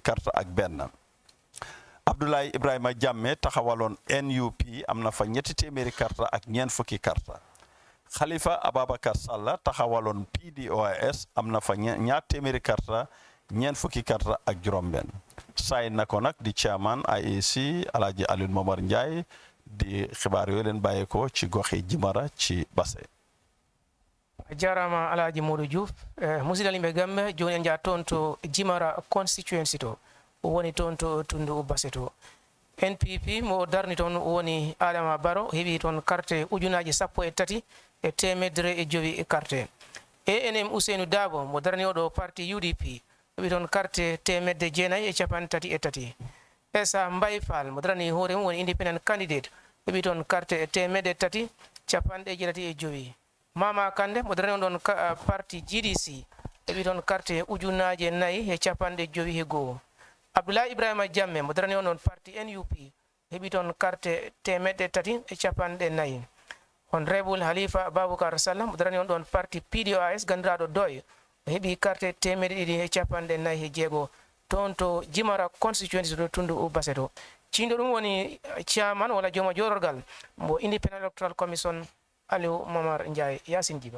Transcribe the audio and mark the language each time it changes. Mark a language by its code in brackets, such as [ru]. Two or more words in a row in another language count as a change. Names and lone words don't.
[wo] karta ak benn Abdoulaye Ibrahima Jammeh taxawaloon NUP am na fa ñetti téeméeri karta ak ñeent fukki karta Khalifa Ababakar Salla taxawaloon PDOIS am na fa ñaar téeméeri karta ñeent fukki karta ak juróom benn saay na ko nag di chairman IEC Alhaji Aliou Momar Ndiaye di xibaar yooyu leen bàyyeekoo ci goxi Jimara ci Basse [ff] jarama Alhaji Modou Diouf musidɗo Gambe joni en jaa toon to Jimara constituency to woni toon to tundu Basse to NPP mo darni toon woni Adama Barrow heɓi toon carte ujunaji 13 e temedere e jowi carte ANM Ousseynou Dabo mo darni oɗo parti UDP heɓi toon carte temedde jeenayi e capan tati e tati Essa Mbaye Fall mo darani hoore mum woni [en] independent candidate [ff] heɓi toon carte temedde tati capanɗe jeetati e jowi Mama Kande mo darani on ɗon parti GDC heɓi toon carte ujunaji nayi e capanɗe jowi e goho Abdoulaye Ibrahima Jammeh mo darani on ɗon parti NUP heɓi toon carte temedde tati e capanɗe nayi Honorable Halifa Baboucar Sallah mo darani on ɗon parti PDOIS gandiraɗo Doy o heɓi carte temedde ɗiɗi e capanɗe nayi e jeego toon to Jimara constituency to tundu Basse to cindo ɗum woni chairman walla jooma jororgal mo [en] Independent Electoral Commission [ff] Aliou Momar Ndiaye Yasin Djiba